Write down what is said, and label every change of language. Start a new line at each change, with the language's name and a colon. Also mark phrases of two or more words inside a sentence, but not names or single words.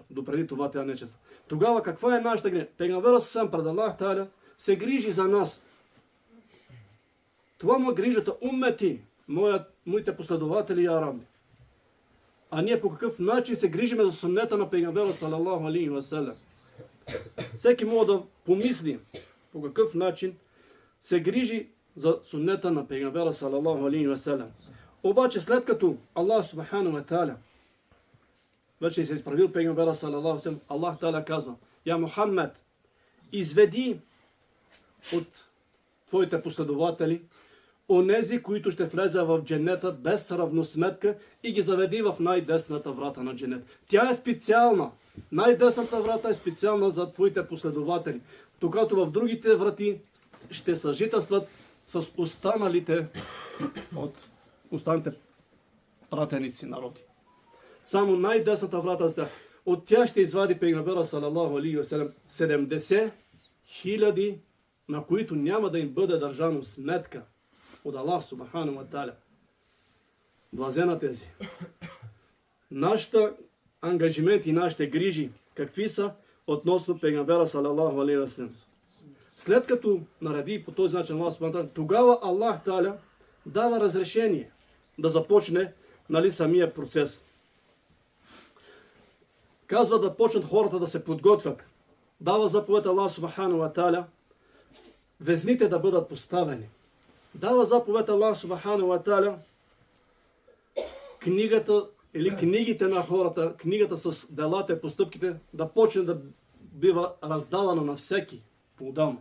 Bulgarian: Допреди това тя не чества. Тогава каква е нашата грижа? Пейгамберът сам пред
Arabic: الله تعالى
Bulgarian: се грижи за нас. Това му е грижата уммети, моите последователи и араби. А ние по какъв начин се грижиме за суннета на Пейгамбера
Arabic: صلى الله عليه وسلم?
Bulgarian: Всеки може да помисли по какъв начин се грижи за суннета на Пейгамбера
Arabic: صلى الله عليه وسلم.
Bulgarian: Обаче след като
Arabic: الله سبحانه وتعالى
Bulgarian: вече се изправил Пейгамбера
Arabic: صلى الله عليه وسلم, الله تعالى
Bulgarian: казва:
Arabic: يا محمد,
Bulgarian: изведи от твоите последователи онези, които ще влезе в дженета без равносметка, и ги заведи в най-десната врата на дженет. Тя е специална. Най-десната врата е специална за твоите последователи. Докато в другите врати ще съжителстват с останалите от останалите пратеници народи. Само най-десната врата за от тях ще извади Пейгамбера
Arabic: صلى الله عليه وسلم
Bulgarian: 70 000, на които няма да им бъде държано сметка от
Arabic: الله سبحانه وتعالى.
Bulgarian: Блазена тези. Нашата ангажимент и нашите грижи какви са относно Пейгамбера
Arabic: صلى الله عليه وسلم?
Bulgarian: След като нареди по този начин
Arabic: الله سبحانه وتعالى,
Bulgarian: тогава
Arabic: الله تعالى
Bulgarian: дава разрешение да започне, нали, самия процес. Казва да почнат хората да се подготвят. Дава заповед
Arabic: الله سبحانه وتعالى
Bulgarian: везните да бъдат поставени. Дава заповед
Arabic: الله سبحانه وتعالى
Bulgarian: книгата или книгите на хората, книгата с делата и постъпките да почне да бива раздавана на всеки по-отделно.